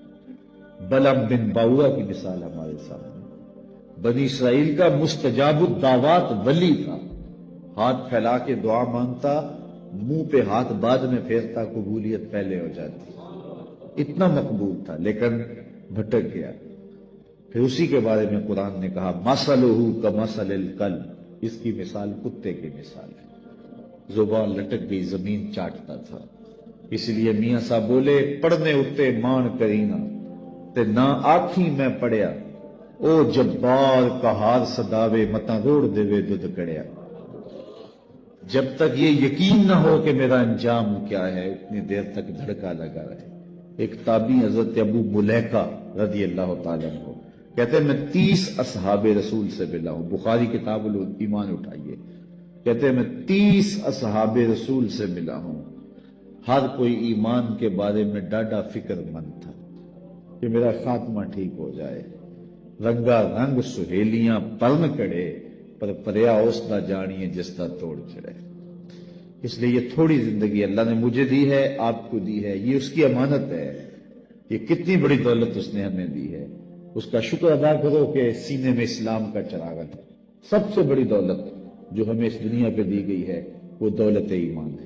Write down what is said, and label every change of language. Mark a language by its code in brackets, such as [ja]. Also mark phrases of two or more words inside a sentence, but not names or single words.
[ur] بلعم بن باورا کی مثال ہمارے سامنے, بنی اسرائیل کا مستجاب الدعوات ولی تھا, ہاتھ پھیلا کے دعا مانگتا, منہ پہ ہاتھ بعد میں پھیرتا, قبولیت پہلے ہو جاتی, اتنا مقبول تھا, لیکن بھٹک گیا. پھر اسی کے بارے میں قرآن نے کہا [ar] مثلہ کمثل الکلب, [ur] اس کی مثال کتے کی مثال ہے. زبان لٹک گئی, زمین چاٹتا تھا. [pa] اس لیے میاں صاحب بولے پڑھنے اتے مان کرینا تے نہ آکھی میں پڑھیا, او جبار کہار سداوے متا روڑ دیوے دودھ کڑیا. [ur] جب تک یہ یقین نہ ہو کہ میرا انجام کیا ہے اتنی دیر تک دھڑکا لگا رہے. ایک تابعی حضرت ابو ملیکہ رضی اللہ تعالیٰ عنہ کہتے ہیں میں 30 اصحاب رسول سے ملا ہوں. بخاری کتاب الایمان اٹھائیے. کہتے ہیں میں 30 اصحاب رسول سے ملا ہوں. ہر کوئی ایمان کے بارے میں ڈاڈا فکر مند تھا کہ میرا خاتمہ ٹھیک ہو جائے. [pa] رنگا رنگ سہیلیاں پرن کڑے پر پریا اس نہ جانیے جس کا توڑ چڑے. [ur] اس لیے یہ تھوڑی زندگی اللہ نے مجھے دی ہے، آپ کو دی ہے، یہ اس کی امانت ہے. یہ کتنی بڑی دولت اس نے ہمیں دی ہے. اس کا شکر ادا کرو کہ سینے میں اسلام کا چراغ ہے. سب سے بڑی دولت جو ہمیں اس دنیا پہ دی گئی ہے وہ دولت ایمان ہے.